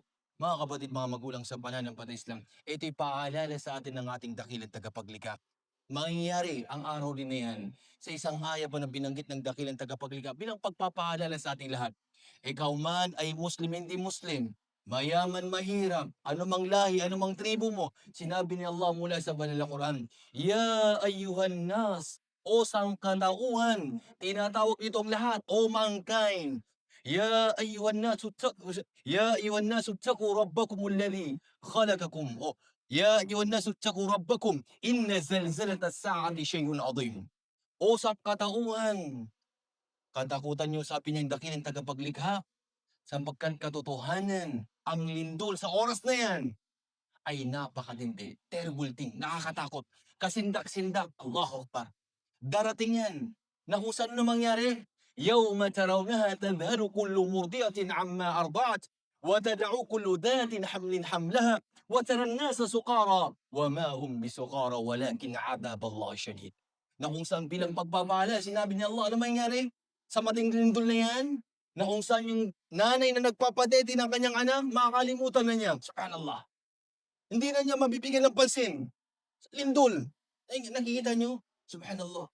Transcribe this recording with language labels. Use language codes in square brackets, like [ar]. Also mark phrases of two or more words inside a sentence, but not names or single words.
[tl] Mga kapatid, mga magulang sa pananampalatayang Islam, ito'y paalala sa atin ng ating dakilang tagapaglikha. Mangyayari ang araw din na 'yan sa isang aya pa na binanggit ng dakilang tagapaglikha bilang pagpapaalala sa ating lahat. Ikaw man ay Muslim, hindi Muslim, mayaman, mahirap, anumang lahi, anumang tribo mo, sinabi ni Allah mula sa banal na Quran, [ar] "يا أيها الناس," [tl] o sangkatauhan, tinatawag ito ang lahat, o mankind. [ar] يا أيها الناس اتقوا ربكم الذي خلقكم. O يا أيها الناس اتقوا ربكم إن زلزلة الساعة شيء عظيم. [tl] O sangkatauhan, katakutan niyo, sabi niya, yung dakilang tagapaglikha, sapagkat katotohanan, ang lindol sa oras na yan ay napakatindi, [en] terrible thing, [tl] nakakatakot, kasindak-sindak, [ar] الله أكبر. [tl] Darating yan, na kung saan na mangyari, [ar] يوم ترونها تذهل كل مرضعة عما أرضعت وتضع كل ذات حمل حملها وترى الناس سكارى وما هم بسكارى ولكن عذاب الله شديد. [tl] Na kung saan bilang pagpapala, sinabi ni Allah, ano mangyari sa matinding lindol na yan? Na kung saan yung nanay na nagpapadede ng kanyang anak, makakalimutan na niya. Subhanallah. Hindi na niya mabibigyan ng pansin. Lindol. Ay, nakikita niyo? Subhanallah.